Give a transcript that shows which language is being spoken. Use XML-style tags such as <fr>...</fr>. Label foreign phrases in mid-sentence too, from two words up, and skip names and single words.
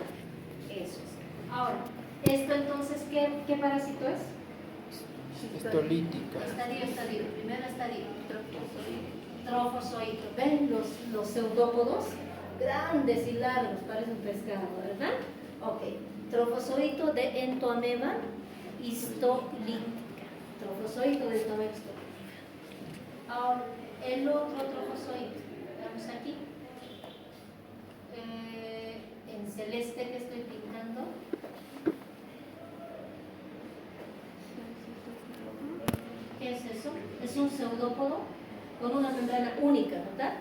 <es>Eso es. Ahora, ¿esto entonces qué parásito es? Histolítica. Estadio. Primero estadio. Trofozoito. ¿Ven los pseudópodos? Grandes y largos, parece un pescado, ¿verdad? Ok. Trofozoito de entoameba histolítica. Trofozoito de entoameba histolítica. Ahora, el otro trofozoito. Veamos aquí. En celeste que estoy pintando. ¿Qué es eso? Es un pseudópodo con una membrana única, ¿verdad?</es>